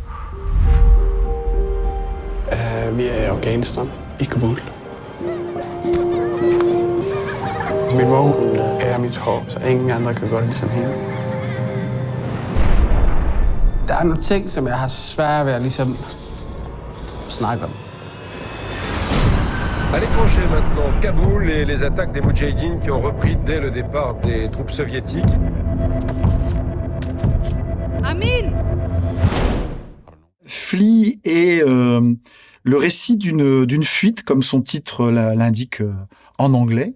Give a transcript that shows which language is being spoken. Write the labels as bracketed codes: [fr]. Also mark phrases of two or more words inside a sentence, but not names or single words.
[da] Vi er i Afghanistan, i Kabul. Min mor, hun er mit hår, så ingen andre kan gøre det ligesom hende. Der er nogle ting, som jeg har svært ved at ligesom snakke om. [fr] À l'étranger maintenant, Kaboul et les attaques des Moudjahidines qui ont repris dès le départ des troupes soviétiques. Amin! Flea est le récit d'une fuite, comme son titre l'indique en anglais.